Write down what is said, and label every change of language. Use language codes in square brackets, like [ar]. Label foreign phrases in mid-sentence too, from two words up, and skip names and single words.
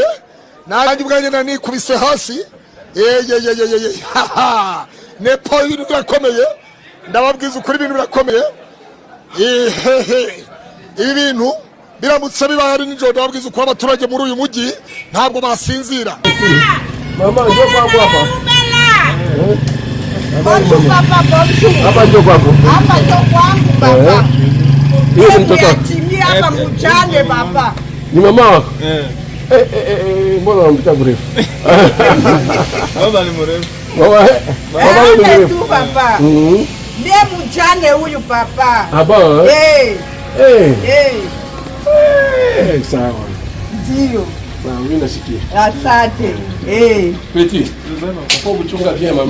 [rw] Nanjye ubwanjye nanikubise hasi. Nepo ibintu birakomeye. Ndababwiza ukuri ibintu birakomeye. Ibi bintu biramutse bibaye ari nijoro ndababwiza ukuri abaturage muri uyu mujyi ntabwo basinzira. [sw] Mama, njoo kwangu hapa. [fr] Bonjour papa, bonjour. [sw] Hapa njoo kwangu. Hapa njoo kwangu baba. Hiyo ni mtoto. Chini hapa mchane baba. Ni mama. Mbona unampitia mrefu? Baba ni mrefu. Baba ni mrefu. Tu baba. Ndiye mchane huyu papa. Hapa? Sawa. Ndio. Sawa, mimi nasikia. Asante. [fr] Petit. Faut kuchunga bien mama.